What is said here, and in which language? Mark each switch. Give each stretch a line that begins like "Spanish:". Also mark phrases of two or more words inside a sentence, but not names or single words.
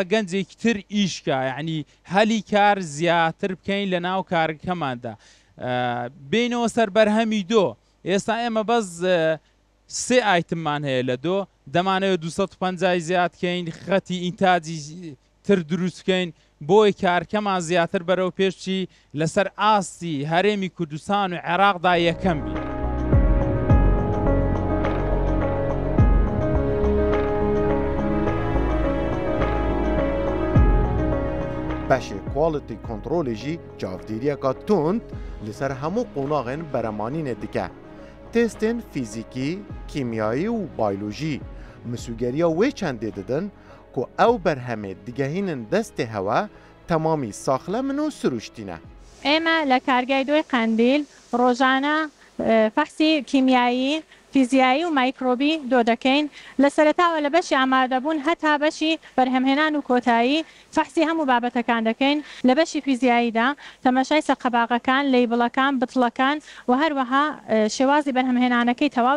Central Kurdish: گەنجێکی تر ئیشکە یعنی هەلی کار زیاتر بکەین لە ناو کارەکەماندا بینەوە سەر بەرهەمی دۆ ئێستا ئێمە بەس 3 ئایتممان هەیە لە دۆ دەمانەوێت 250 زیادکەین خەتی ئینتاجی تر دروستکەین بۆی کارکەمان زیاتر بەرەو پێشچی لەسەر ئاستی هەرێمی کوردستان و عێراقدا یەکەم بین.
Kurdish: Beşê quality kontrolê jî çavdîriyeka tund li ser hemû qonaxên beremanînê dike. Testên fîzîkî, kîmyayî û bayolojî misûgeriya wê çendê didin ku ew berhemê digehînin destê hewa temamî saxlemin û siruştîne.
Central Kurdish: ئێمە لە کارگای دۆی قەندیل ڕۆژانە فەحسی کیمیایی فیزیایی و مایکرۆبی دۆ دەکەین لە سەرەتاوە لە بەشی ئامادەبوون هەتا بەشی بەرهەمهێنان و کۆتایی فەحسی هەموو بابەتەکان دەکەین لە بەشی فیزیاییدا تەماشای سەقەباغەکان لەیبڵەکان بتڵەکان و هەروەها شێوازی بەرهەمهێنانەکەی تەواو